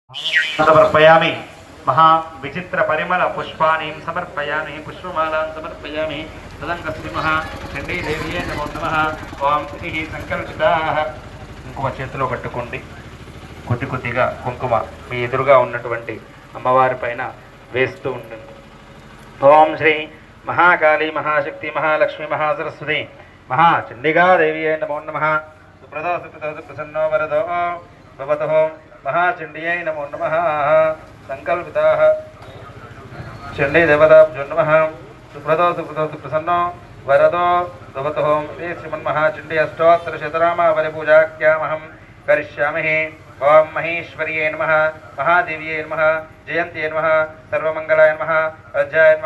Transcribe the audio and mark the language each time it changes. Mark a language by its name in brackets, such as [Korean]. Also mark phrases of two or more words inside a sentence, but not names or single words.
[Sanskrit] समर्पयामि महा विचित्र परिमल पुष्पाणि समर्पयामि पुष्पमालां समर्पयामि तदंगस्ति महा चंडी देवी नमो नमः ओम श्री संकल्पिताः [Telugu] కుంకుమ చేతిలో పట్టుకోండి కొద్ది కొద్దిగా కుంకుమ మీ ఎదురుగా ఉన్నటువంటి అమ్మవారి పైన వేస్తూ ఉండండి [Sanskrit] ఓం శ్రీ మహాకాళీ మహాశక్తి మహాలక్ష్మి మహాసరస్వతి మహాచండిగా దేవి నమో నమః సుప్రదో సుప్రదో ప్రసన్నో వరదో భవతో महाचंडियै नमो नमः संकल्पिताः चंडी देवताभ्यो नमः सुप्रदो सुप्रदो सुप्रसन्नो वरदो भवतो ते श्रीमन्महाचंडी अष्टोत्तरशतनामावली पूजाख्यामहं करिष्यामि ओं महेश्वर्यै नमः महादेव्यै नमः जयन्त्यै नमः सर्वमंगलाय नमः अज्जाय नमः